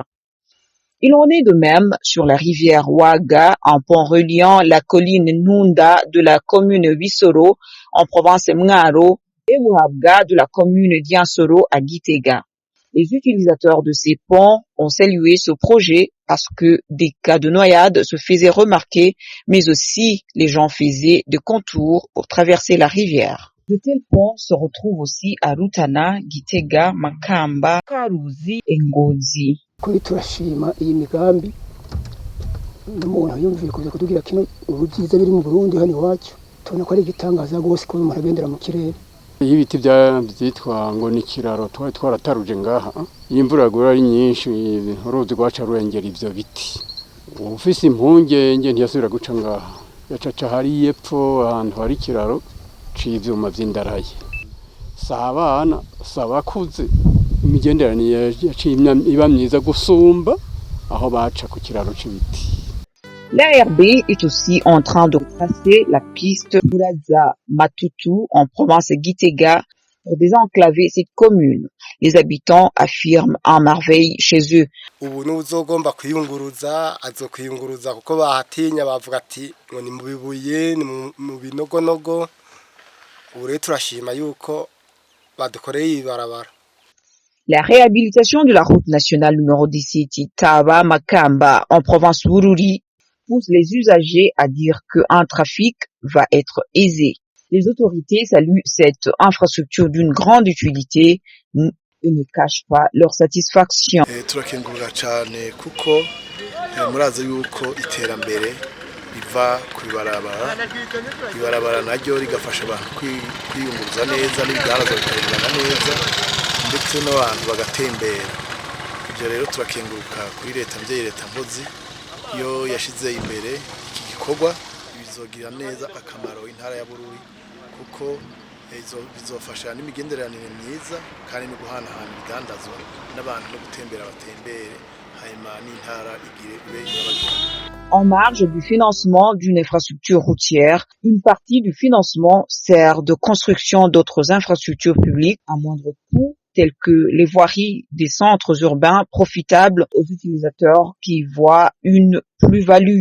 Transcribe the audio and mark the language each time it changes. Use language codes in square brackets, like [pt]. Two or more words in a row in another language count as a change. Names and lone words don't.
[fr] Il en est de même sur la rivière Waga, un pont reliant la colline Nunda de la commune Wisoro en province Mngaro et Wuhabga de la commune Diansoro à Gitega. Les utilisateurs de ces ponts ont salué ce projet parce que des cas de noyade se faisaient remarquer, mais aussi les gens faisaient des contours pour traverser la rivière. De tels ponts se retrouvent aussi à Rutana, Gitega, Makamba, Karuzi et Ngozi. [rn] Kuri turashima iyi migambi n'umuntu yumviye kuza kutugira kino ubyiza biri mu Burundi hano iwacu, tubona ko ari igitangaza gose ko umuntu agendera mu kirere. Ibiti byitwa ngo ni kiraro twarataruje ngaha, imvura yagura ari nyinshi uruzi rwaca rurengera ivyo biti. Ufise impungenge ntiyasubira guca ngaha, yacaca hari yepfo ahantu hari kiraro c'ivyuma vy'indaraye. Sabana sabakuze imigenderanire yaciye iba myiza gusumba aho baca ku kiraro c'ibiti. [fr] L'ARB est aussi en train de tracer la piste Muraza Matutu en province Gitega pour désenclaver cette commune. Les habitants affirment en merveille chez eux. [rn] Ubu n'uzogomba kwiyunguruza azokwiyunguruza kuko bahatinya bavuga ati ngo ni mu bibuye ni mu binogonogo. Ubu rero turashima yuko badukoreye ibarabara. [fr] La réhabilitation de la route nationale numéro 17 Taba Makamba en province Bururi pousse les usagers à dire qu'un trafic va être aisé. Les autorités saluent cette infrastructure d'une grande utilité et ne cachent pas leur satisfaction. [rn] Turakengurira cyane kuko murazi yuko iterambere riva kwibarabara naryo rigafasha abantu kwiyunguruza neza n'ibigaraza bikagenda neza ndetse n'abantu bagatembera. Ibyo rero turakenguruka kuri leta mbyeyi leta mpozi yo yashize imbere iki gikorwa bizogira neza akamaro intara ya Bururi kuko bizofasha n'imigenderanire myiza kandi no guhanahana ibidandazwa n'abantu no gutembera batembere hanyuma n'intara igire ube nyabagendwa. [fr] En marge du financement d'une infrastructure routière, une partie du financement sert de construction d'autres infrastructures publiques à moindre coût, telles que les voiries des centres urbains profitables aux utilisateurs qui voient une plus-value.